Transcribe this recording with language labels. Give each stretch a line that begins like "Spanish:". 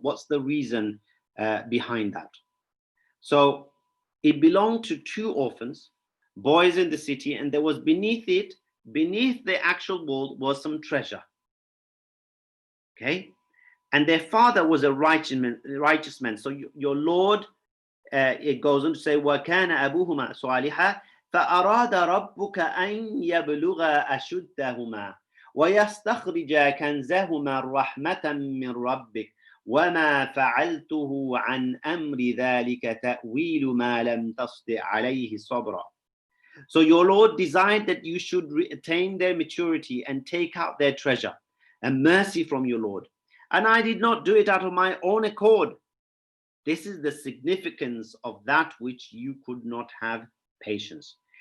English: What's the reason behind that? So it belonged to two orphans, boys in the city, and there was beneath the actual wall was some treasure. Okay, and their father was a righteous man. So your Lord, it goes on to say,
Arabic: وَكَانَ أَبُوهُمَا صَالِحًا فَأَرَادَ رَبُّكَ أَنْ يَبْلُغَ أَشُدَّهُمَا وَيَسْتَخْرِجَ كَنْزَهُمَا رَحْمَةً مِّن رَبِّكَ وَمَا فَعَلْتُهُ عَنْ أَمْرِ ذَلِكَ تَأْوِيلُ مَا لَمْ تَسْطِعْ عَلَيْهِ صَبْرًا.
English: So your Lord desired that you should attain their maturity and take out their treasure, and mercy from your Lord. And I did not do it out of my own accord. This is the significance of that which you could not have patience.